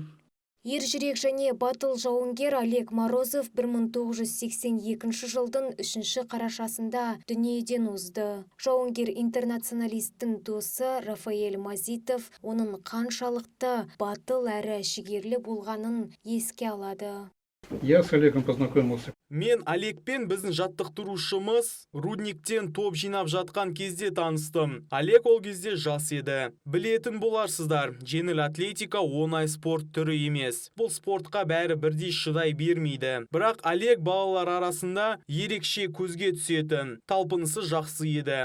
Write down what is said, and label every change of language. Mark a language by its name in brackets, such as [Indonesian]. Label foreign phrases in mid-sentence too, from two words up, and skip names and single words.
[Kazakh] Ержүрек және батыл жауынгер Олег Морозов 1982 жылдың 3 қарашасында дүниеден озды. Жауынгер интернационалисттің досы Рафаэль Мазитов оның қаншалықты батыл әрі жігерлі болғанын еске алады. [Russian] Я с Олегом познакомился. [Kazakh] Мен Олегпен біздің жаттықтырушымыз Рудниктен топ жинап жатқан кезде таныстым. Олег ол кезде жас еді. Білетін боларсыздар, жеңіл атлетика оңай спорт түрі емес. Бұл спортқа бәрі бірдей шыдай бермейді. Бірақ Олег балалар арасында ерекше көзге түсетін, талпынысы жақсы еді.